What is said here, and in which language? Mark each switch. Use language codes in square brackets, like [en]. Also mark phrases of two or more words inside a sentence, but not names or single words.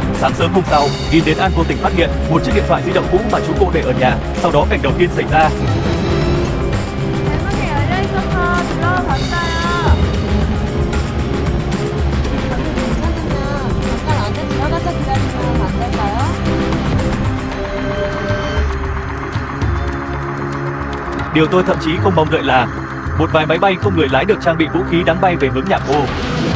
[vi] Sáng sớm hôm sau, Ghi đến An vô tình phát hiện một chiếc điện thoại di động cũ mà chú cô để ở nhà. Sau đó cảnh đầu tiên xảy ra. [ko] 대문이 열려 있어서 들어가 봤어요. 잠깐 안에 들어가서 기다리면 안 될까요? [vi] Điều tôi thậm chí không mong đợi là một vài máy bay không người lái được trang bị vũ khí đáng bay về hướng nhà cô.